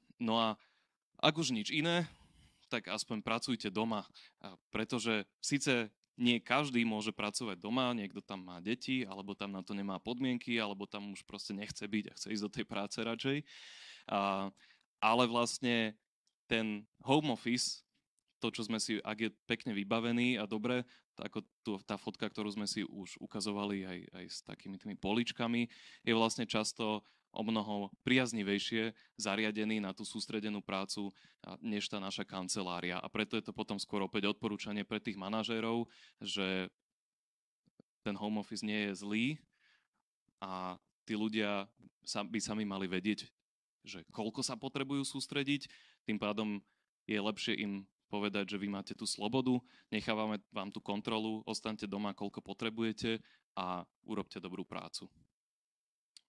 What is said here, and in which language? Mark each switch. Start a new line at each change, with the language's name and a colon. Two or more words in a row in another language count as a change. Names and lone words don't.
Slovak: No a ak už nič iné, tak aspoň pracujte doma, pretože síce nie každý môže pracovať doma, niekto tam má deti, alebo tam na to nemá podmienky, alebo tam už proste nechce byť a chce ísť do tej práce radšej. Ale vlastne ten
English: home office,
Slovak: to, čo sme si, ak je pekne vybavený a dobre, ako tá fotka, ktorú sme si už ukazovali aj s takými tými poličkami, je vlastne často o mnoho priaznivejšie zariadení na tú sústredenú prácu, než tá naša kancelária. A preto je to potom skôr opäť odporúčanie pre tých manažérov, že ten
English: home office
Slovak: nie je zlý a tí ľudia by sami mali vedieť, že koľko sa potrebujú sústrediť, tým pádom je lepšie im povedať, že vy máte tú slobodu, nechávame vám tú kontrolu, ostaňte doma, koľko potrebujete a urobte dobrú prácu.